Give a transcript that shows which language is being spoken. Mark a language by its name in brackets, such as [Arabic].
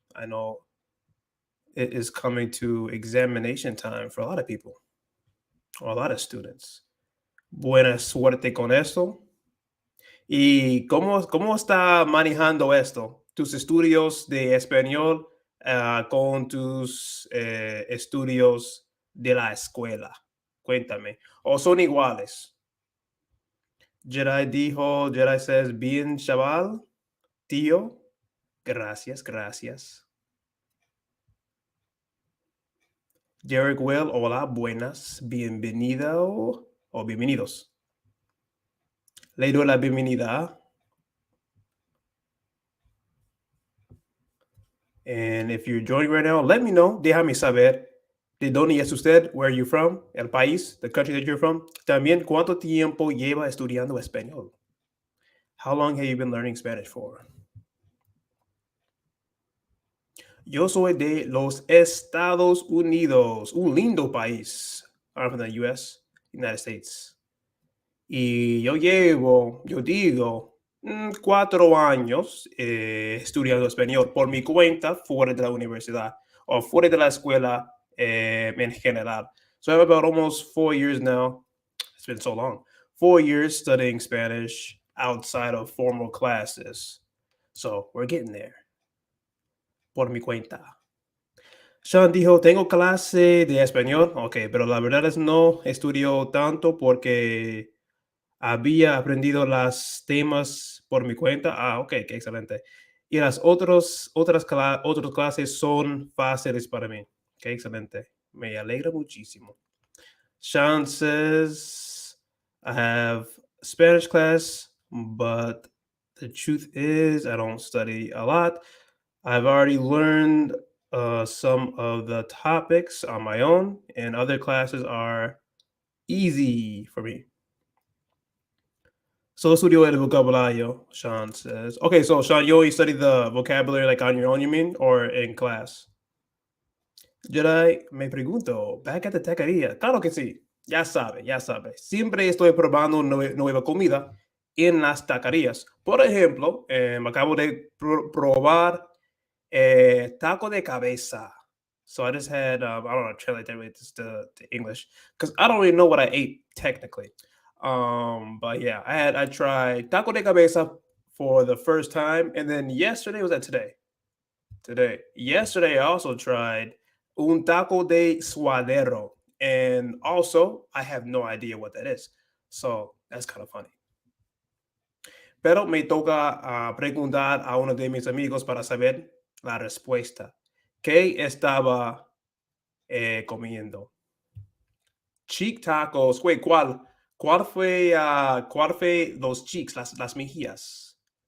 [English] I know it is coming to examination time for a lot of people, or a lot of students. [Spanish] Buena suerte con esto. ¿Y cómo está manejando esto? Tus estudios de español con tus estudios de la escuela. Cuéntame. ¿O son iguales? Jedi says, bien, chaval, tío. Gracias. Derek Well, hola, buenas, bienvenido o bienvenidos. Le doy la bienvenida. [English] And if you're joining right now, let me know. [Spanish] Déjame saber de dónde es usted, [English] where are you from, [Spanish] el país, [English] the country that you're from. [Spanish] También, ¿cuánto tiempo lleva estudiando español? [English] How long have you been learning Spanish for? [Spanish] Yo soy de los Estados Unidos, un lindo país. [English] I'm from the US, United States. [Spanish] Y yo digo, 4 años estudiando español por mi cuenta fuera de la universidad o fuera de la escuela en general. [English] So I have about almost 4 years now. It's been so long. 4 years studying Spanish outside of formal classes. So we're getting there. [Spanish] Por mi cuenta. Sean dijo, tengo clase de español. Ok, pero la verdad es no estudio tanto porque había aprendido las temas por mi cuenta. Ok, qué excelente. Y las otras clases son fáciles para mí. Qué excelente. Me alegra muchísimo. [English] Sean says, I have Spanish class, but the truth is I don't study a lot. I've already learned some of the topics on my own, and other classes are easy for me. [Spanish] Solo estudio el vocabulario, [English] Sean says. Okay, so Sean, you only study the vocabulary like on your own, you mean, or in class? [Spanish] Jedi, me pregunto, [English] back at the taquería. [Spanish] Claro que sí, ya sabe. Siempre estoy probando nueva comida en las taquerías. Por ejemplo, me acabo de probar taco de cabeza. [English] So I just had, I don't know, translate that to English, because I don't really know what I ate technically. But yeah, I tried taco de cabeza for the first time, and then yesterday, was that today? Yesterday, I also tried un taco de suadero, and also I have no idea what that is. So that's kind of funny. [Spanish] Pero me toca preguntar a uno de mis amigos para saber la respuesta. ¿Qué estaba comiendo? [English] Cheek tacos. Wait, [Spanish] ¿cuál? ¿Cuál fue los cheeks, las mejillas?